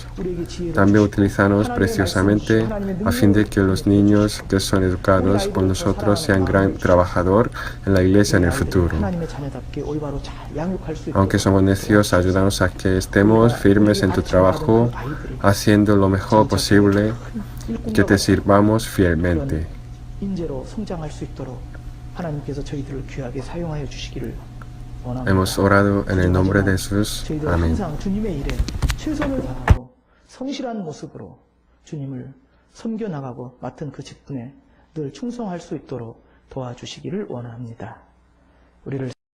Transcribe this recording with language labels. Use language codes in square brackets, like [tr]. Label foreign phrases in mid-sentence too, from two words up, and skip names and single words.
[es] También utilízanos preciosamente a fin de que los niños que son educados por nosotros sean gran trabajador en la iglesia en el futuro. Aunque somos necios, ayúdanos a que estemos firmes en tu trabajo, haciendo lo mejor posible, que te sirvamos fielmente. [ko] 인재로 성장할 수 있도록 하나님께서 저희들을 귀하게 사용하여 주시기를 원합니다. [es] Hemos orado en el nombre de Jesús. [ko] 저희들 [es] Amén. [ko] 항상 주님의 일에 최선을 다하고 성실한 모습으로 주님을 섬겨 나가고 맡은 그 직분에 늘 충성할 수 있도록 도와주시기를 원합니다. 우리를